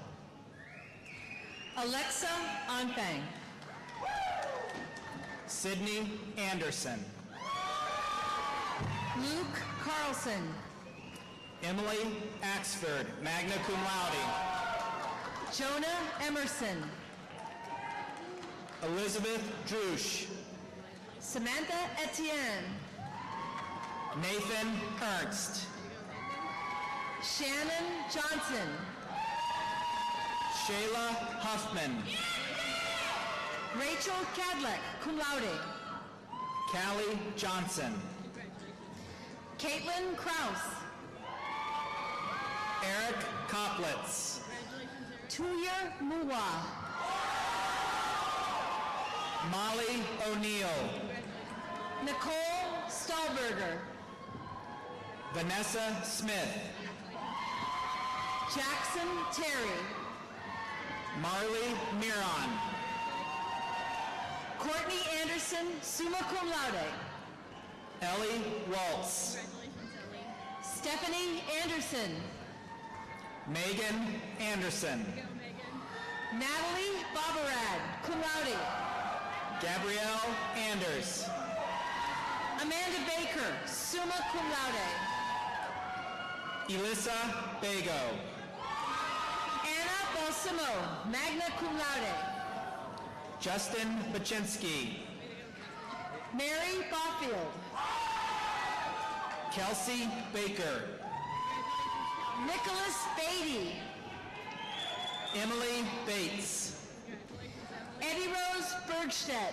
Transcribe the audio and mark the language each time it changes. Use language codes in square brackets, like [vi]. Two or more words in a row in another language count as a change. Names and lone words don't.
[en] Alexa Onfang. Sydney Anderson. Luke Carlson. Emily Axford, [la] magna cum laude. [en] Jonah Emerson. Elizabeth Drusch. Samantha Etienne. Nathan Ernst. Shannon Johnson. Shayla Huffman. Rachel Cadleck, [la] cum laude. [en] Callie Johnson. Caitlin Kraus. Eric Koplitz. Tuya Muwa. Molly O'Neill. Nicole Stahlberger. Vanessa Smith. Jackson Terry. Marley Miron. Courtney Anderson, [la] summa cum laude. [en] Ellie Waltz. Stephanie Anderson. Megan Anderson. Natalie Babarad, [la] cum laude. [en] Gabrielle Anders. Amanda Baker, [la] summa cum laude. [en] Elissa Bago. Anna Balsamo, [la] magna cum laude. [en] Justin Baczynski. Mary Boffield. Kelsey Baker. Nicholas Beatty. Emily Bates. Eddie Rose Bergstedt.